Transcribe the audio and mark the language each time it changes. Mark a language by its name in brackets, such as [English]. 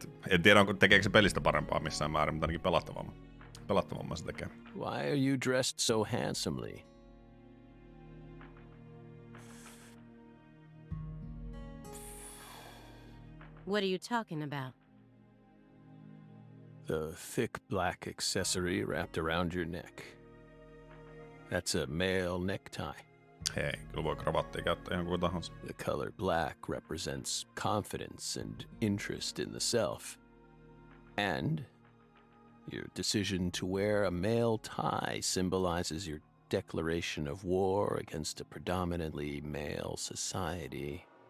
[Finnish] En tiedä, tekeekö se pelistä parempaa missään määrin, mutta ainakin pelattavamman se tekee. [English] Why are you dressed so handsomely? What are you talking about? The thick black accessory wrapped around your neck. That's a male necktie. [Finnish] Hei, kyllä voi kravattia käyttää ihan kuin tahansa. [English] The color black represents confidence and interest in the self. And your decision to wear a male tie symbolizes your declaration of war against a predominantly male society.